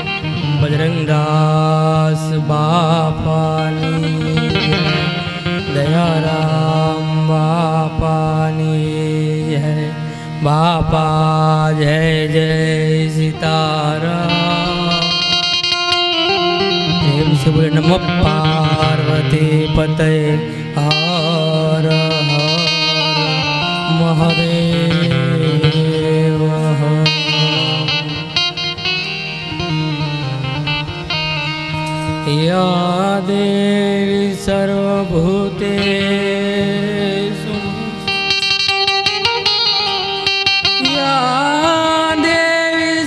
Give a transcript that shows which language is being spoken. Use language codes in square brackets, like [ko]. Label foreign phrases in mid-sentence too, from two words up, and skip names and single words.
[gu] બજરંગદાસ બાપાની જય, દયારામ બાપાની જય, બાપા જય જય સીતારામ. [hi] प्रेम से बोले [sa] नमः पार्वती पते हर हर महादेव. या देवी सर्वभूतेषु या देवी